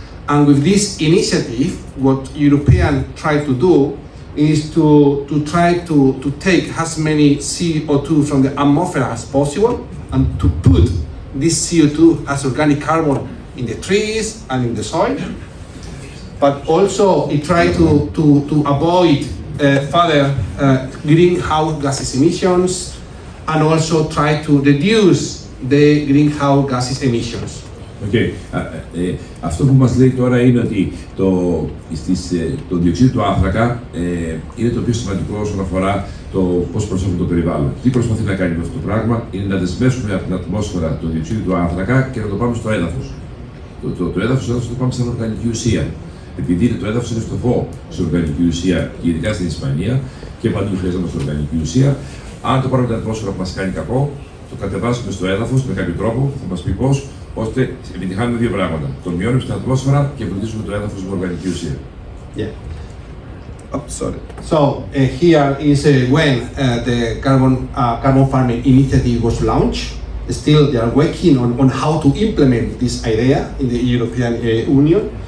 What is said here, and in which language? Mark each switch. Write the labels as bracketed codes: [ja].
[en] And with this initiative, what Europeans try to do is to try to take as many CO2 from the atmosphere as possible and to put this CO2 as organic carbon in the trees and in the soil. But also it tries to avoid further greenhouse gases emissions and also try to reduce the greenhouse gases emissions. Okay. [el] Αυτό που μας λέει τώρα είναι ότι το διοξείδιο του άνθρακα είναι το πιο σημαντικό όσον αφορά το πώς προσέχουμε το περιβάλλον. Τι προσπαθεί να κάνει με αυτό το πράγμα είναι να δεσμεύσουμε από την ατμόσφαιρα το διοξείδιο του άνθρακα και να το πάμε στο έδαφος. Το έδαφος το πάμε σαν οργανική ουσία. Επειδή το έδαφος είναι φτωχό σε οργανική ουσία και ειδικά στην Ισπανία και παντού χρειαζόμαστε οργανική ουσία, αν το πάρουμε την ατμόσφαιρα που μας κάνει κακό, το κατεβάσουμε στο έδαφος με κάποιο τρόπο, θα μας πει πώς, ώστε επιτυχάνουμε δύο πράγματα. Το μειώνουμε στην ατμόσφαιρα και βοηθήσουμε το έδαφος με οργανική ουσία. [en] Yeah. Oh, sorry. So here is when the carbon farming initiative was launched. Still, they are working on how to implement this idea in the European Union.